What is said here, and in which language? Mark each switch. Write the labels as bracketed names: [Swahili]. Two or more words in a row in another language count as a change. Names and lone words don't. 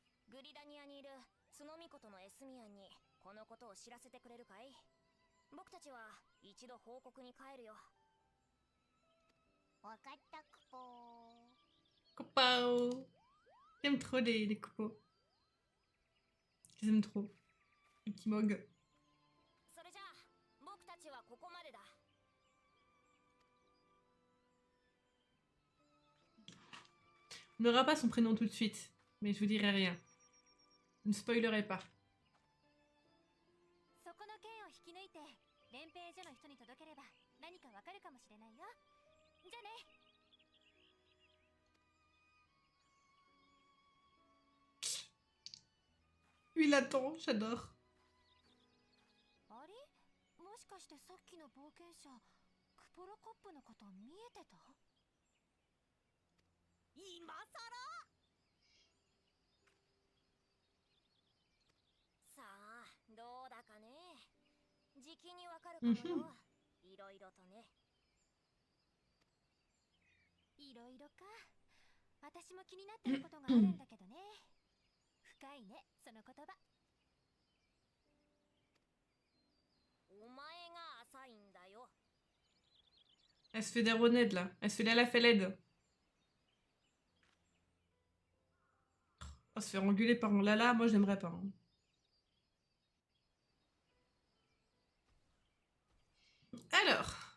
[Japanese] グリダニアにいる角巫女とのエスミアンにこのことを知らせてくれるかい？僕たちは一度報告に帰るよ。わかったクポー。 [French] Coupao. J'aime trop les coupos. Je les aime trop. Les petits mogs. [Japanese] それじゃあ僕たちはここまでだ。 [French] On n'aura pas son prénom tout de suite, mais je vous dirai rien. Je ne spoilerai pas. [Japanese] そこの剣を引き抜いて連兵所の人に届ければ何かわかるかもしれないよ。じゃあね。 [French] Lui, il attend, j'adore. [Japanese] あれ？もしかしてさっきの冒険者クポロコップのこと見えてた？今さら？さあどうだかね。じきにわかるかもよ。いろいろとね。いろいろか。私も気になってることがあるんだけどね。深いね、その言葉。お前が浅いんだよ。 [French] Elle se fait des ronnettes là. Elle se fait la felled. Oh, se faire engueuler par mon Lala, moi j'aimerais pas. Hein. Alors.